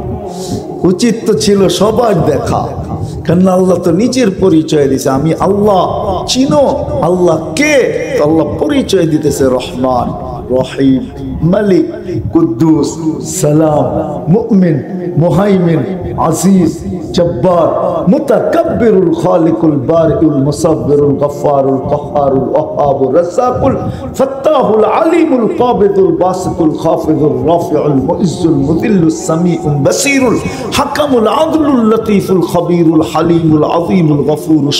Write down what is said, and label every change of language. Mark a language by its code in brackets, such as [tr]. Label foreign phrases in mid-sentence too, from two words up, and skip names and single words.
[bn] উচিত তো ছিল সবার দেখা, কেন আল্লাহ তো নিজের পরিচয় দিছে, আমি আল্লাহ। চিনো আল্লাহ কে? আল্লাহ পরিচয় দিতেছে রহমান, রহিম, মালিক, কুদ্দুস, সালাম, মুমিন, মুহাইমিন, আজিজ, জব্বার, মুতাকাব্বিরুল, খালিকুল, বারিউল, মুসাব্বিরুল, গফফারুল, কাহ্হারুল, ওয়াহ্হাবুর, রাজ্জাকুল, ফাত্তাহুল, আলিমুল, কাবিদুল, বাসিতুল, খাফিদুল, রাফিউল, মুইজ্জুল, মুদিল্লুস, সামিউল, বাসীরুল, হাকামুল, আদলুল, লতীফুল, খবীরুল, হালিমুল, আযীমুল, গফুরুশ,